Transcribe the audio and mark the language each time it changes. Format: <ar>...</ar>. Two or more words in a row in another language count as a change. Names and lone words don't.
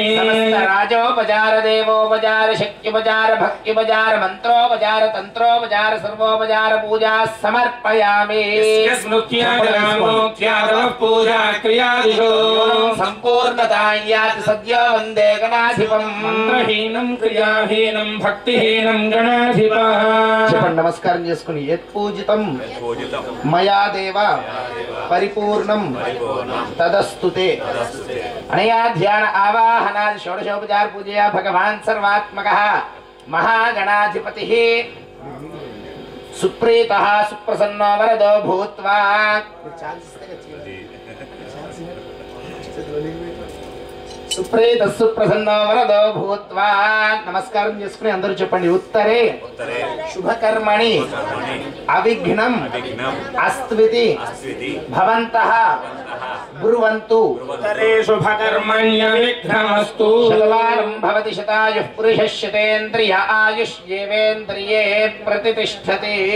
<sa>समस्त राजोपचार देवोपचार शक्त्युपचार भक्त्युपचार मंत्रोपचार तंत्रोपचार सर्वोपचार पूजा समर्पयामि स्मृत्यागरामोक्त्यागः पूजा क्रियादिषु संपूर्णतायात् सद्यो वन्दे गणाधिपं మంత్రహీనం క్రియాహీనం భక్తిహీనం గణాధిపः</sa> <te>చెప్పండి నమస్కారం చేసుకుని</te> <sa>యత్పూజితం మయా దేవ పరిపూర్ణం తదస్తుతే అనయా ధ్యాన ఆవాహనాది షోడశోపచార పూజయా భగవాన్ సర్వాత్మకः महागणाधिपतिः सुप्रीतः सुप्रसन्नो वरदो भूत्वा सुप्रीत सुप्रसन्नो वरदो भूत्वा नमस्कारं</sa> <te>చేసుకుని అందరూ చెప్పండి</te> <sa>उत्तरे शुभकर्मणि अविघ्नं अस्त्विति भवन्तः ब्रुवन्तु उत्तरे शुभकर्मण्यविघ्नमस्तु शतवारं भवति शतायुः पुरुषः शतेन्द्रिय आयुष्येवेन्द्रिये प्रतिष्ठते</sa>